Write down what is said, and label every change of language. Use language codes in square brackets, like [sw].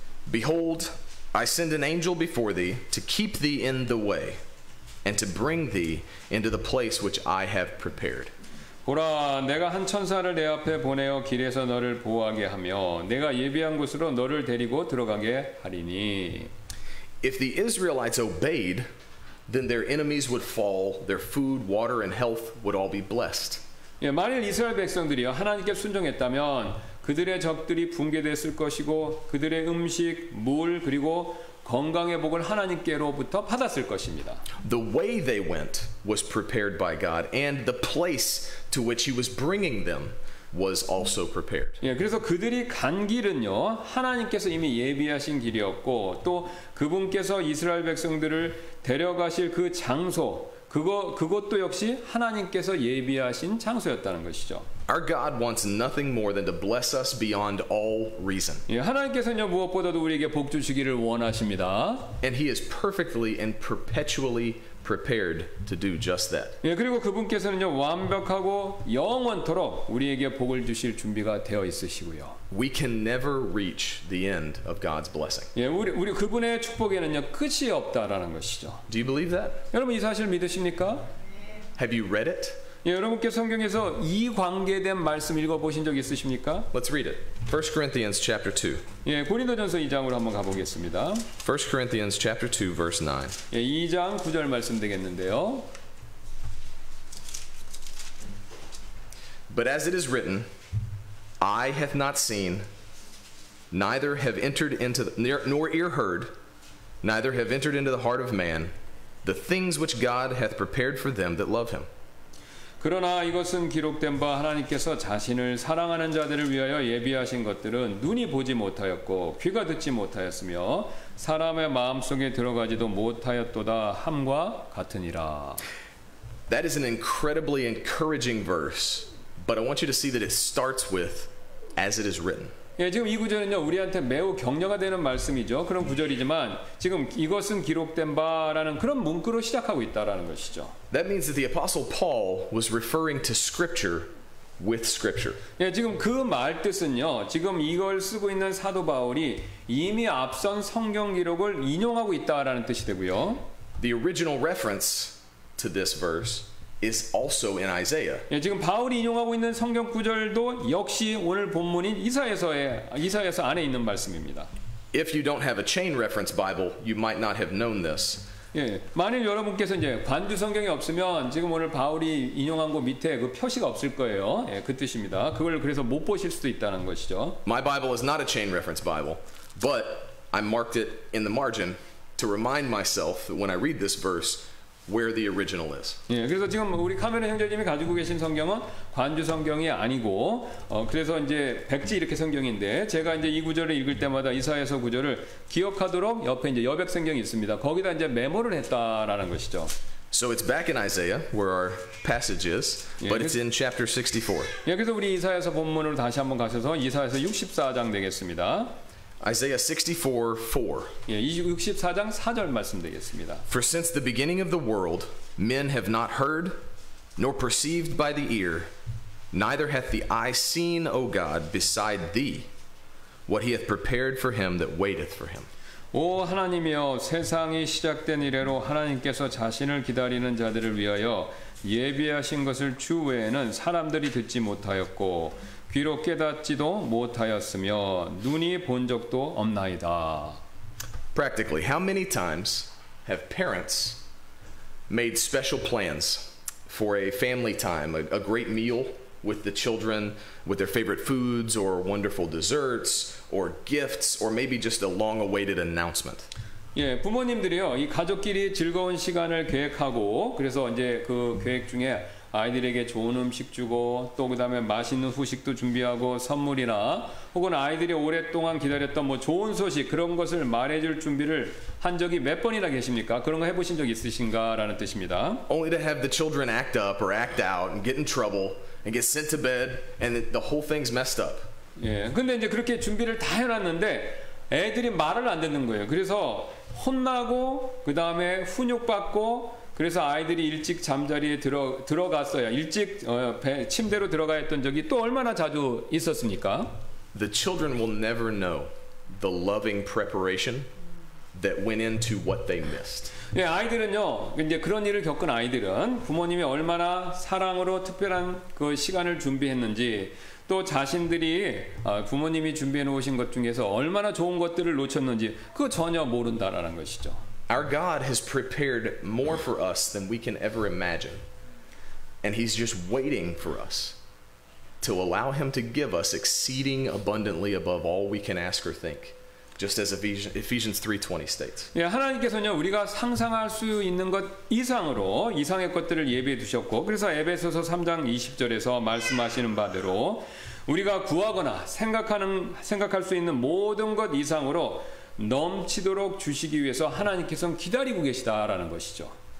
[en] Behold, I send an angel before thee to keep thee in the way and to bring thee into the place which I have prepared. [ko] 보라, 내가 한 천사를 내 앞에 보내어 길에서 너를 보호하게 하며 내가 예비한 곳으로 너를 데리고 들어가게 하리니. [en] If the Israelites obeyed, then their enemies would fall, their food, water, and health would all be blessed. [ko] 예, 만일 이스라엘 백성들이요 하나님께 순종했다면 그들의 적들이 붕괴됐을 것이고 그들의 음식, 물 그리고 건강의 복을 하나님께로부터 받았을 것입니다. [en] The way they went was prepared by God, and the place to which He was bringing them was also prepared. [ko] 예, 그래서 그들이 간 길은요 하나님께서 이미 예비하신 길이었고 또 그분께서 이스라엘 백성들을 데려가실 그 장소 그것도 역시 하나님께서 예비하신 장소였다는 것이죠. [en] Our God wants nothing more than to bless us beyond all reason. [ko] 예, 하나님께서는요 무엇보다도 우리에게 복 주시기를 원하십니다. [en] And He is perfectly and perpetually prepared to do just that. [ko] 예, 그리고 그분께서는요 완벽하고 영원토록 우리에게 복을 주실 준비가 되어 있으시고요. [en] We can never reach the end of God's blessing. [ko] 예, 우리 그분의 축복에는요 끝이 없다라는 것이죠. [en] Do you believe that? [ko] 여러분 이 사실 믿으십니까? [en] Have you read it? [ko] 예, 여러분께 성경에서 이 관계된 말씀 읽어보신 적 있으십니까? [en] Let's read it. 1 Corinthians chapter 2. [ko] 예, 고린도전서 2장으로 한번 가보겠습니다. [en] 1 Corinthians chapter 2 verse 9. [ko] 예, 2장 9절 말씀 되겠는데요. [en] But as it is written, eye hath not seen, neither have entered into nor ear heard, neither have entered into the heart of man, the things which God hath prepared for them that love him. [ko] 그러나 이것은 기록된 바 하나님께서 자신을 사랑하는 자들을 위하여 예비하신 것들은 눈이 보지 못하였고 귀가 듣지 못하였으며 사람의 마음속에 들어가지도 못하였도다 함과 같으니라. [en] That is an incredibly encouraging verse, but I want you to see that it starts with as it is written. [ko] 예, 지금 이 구절은요 우리한테 매우 격려가 되는 말씀이죠. 그런 구절이지만 지금 이것은 기록된 바라는 그런 문구로 시작하고 있다라는 것이죠. [en] That means that the Apostle Paul was referring to Scripture with Scripture. [ko] 예, 지금 그 말 뜻은요. 지금 이걸 쓰고 있는 사도 바울이 이미 앞선 성경 기록을 인용하고 있다라는 뜻이 되고요. [en] The original reference to this verse is also in Isaiah. [ko] 예, 지금 바울이 인용하고 있는 성경 구절도 역시 오늘 본문인 이사야서 안에 있는 말씀입니다. [en] If you don't have a chain reference Bible, you might not have known this. [ko] 예, 만일 여러분께서 이제 관주 성경이 없으면 지금 오늘 바울이 인용한 거 밑에 그 표시가 없을 거예요. 예, 그 뜻입니다. 그걸 그래서 못 보실 수도 있다는 것이죠. [en] My Bible is not a chain reference Bible, but I marked it in the margin to remind myself that when I read this verse, where the original is. [ko] 예, 그래서 지금 우리 카메라 형제님이 가지고 계신 성경은 관주 성경이 아니고, 그래서 이제 백지 이렇게 성경인데, 제가 이제 이 구절을 읽을 때마다 이사야서 구절을 기억하도록 옆에 이제 여백 성경이 있습니다. 거기다 이제 메모를 했다라는 것이죠. [en] So it's back in Isaiah, where our passage is, but it's in chapter 64. [ko] 예, 그래서 우리 이사야서 본문으로 다시 한번 가셔서 이사야서 64장 되겠습니다. [en] Isaiah 64:4. [ko] 예, 64장 4절 말씀 되겠습니다. [en] For since the beginning of the world, men have not heard, nor perceived by the ear, neither hath the eye seen, O God, beside thee, what he hath prepared for him that waiteth for him. [ko] 오 하나님이여, 세상이 시작된 이래로 하나님께서 자신을 기다리는 자들을 위하여 예비하신 것을 주 외에는 사람들이 듣지 못하였고 귀로 깨닫지도 못하였으며 눈이 본 적도 없나이다. [en] Practically, how many times have parents made special plans for a family time, a great meal with the children, with their favorite foods or wonderful desserts or gifts or maybe just a long-awaited announcement? [ko] 예, 부모님들이요, 이 가족끼리 즐거운 시간을 계획하고, 그래서 이제 그 계획 중에 아이들에게 좋은 음식 주고, 또 그다음에 맛있는 후식도 준비하고, 선물이나 혹은 아이들이 오랫동안 기다렸던 뭐 좋은 소식, 그런 것을 말해줄 준비를 한 적이 몇 번이나 계십니까? 그런 거 해보신 적 있으신가라는 뜻입니다. [en] Only to have the children act up or act out and get in trouble and get sent to bed and the whole thing's messed up. [ko] 예, 근데 이제 그렇게 준비를 다 해놨는데 애들이 말을 안 듣는 거예요. 그래서 혼나고, 그 다음에 훈육받고, 그래서 아이들이 일찍 잠자리에 들어갔어요. 일찍 침대로 들어가 있던 적이 또 얼마나 자주 있었습니까? [en] The children will never know the loving preparation that went into what they missed. [ko] 예, 아이들은요, 이제 그런 일을 겪은 아이들은 부모님이 얼마나 사랑으로 특별한 그 시간을 준비했는지, 또 자신들이 부모님이 준비해 놓으신 것 중에서 얼마나 좋은 것들을 놓쳤는지 그거 전혀 모른다라는 것이죠. [en] Our God has prepared more for us than we can ever imagine. And he's just waiting for us to allow him to give us exceeding abundantly above all we can ask or think. Just as Ephesians 3:20 states. [ko] 예, 하나님께서는요, 우리가 상상할 수 있는 것 이상으로 이상의 것들을 예비해 두셨고, 그래서 에베소서 3장 20절에서 말씀하시는 바대로 우리가 구하거나 생각할 수 있는 모든 것 이상으로 넘치도록 주시기 위해서 하나님께서는 기다리고 계시다라는 것이죠.